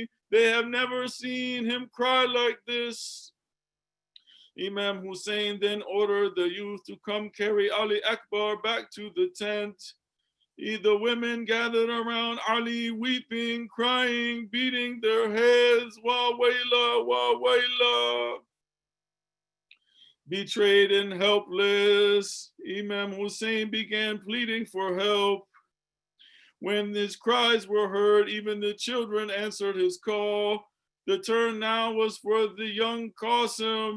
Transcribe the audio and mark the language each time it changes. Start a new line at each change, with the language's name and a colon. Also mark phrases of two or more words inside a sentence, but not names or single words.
English: They have never seen him cry like this. Imam Hussein then ordered the youth to come carry Ali Akbar back to the tent. The women gathered around Ali, weeping, crying, beating their heads.
Arabic: Wa wayla, wa wayla.
English: Betrayed and helpless, Imam Hussein began pleading for help. When his cries were heard, even the children answered his call. The turn now was for the young Qasim.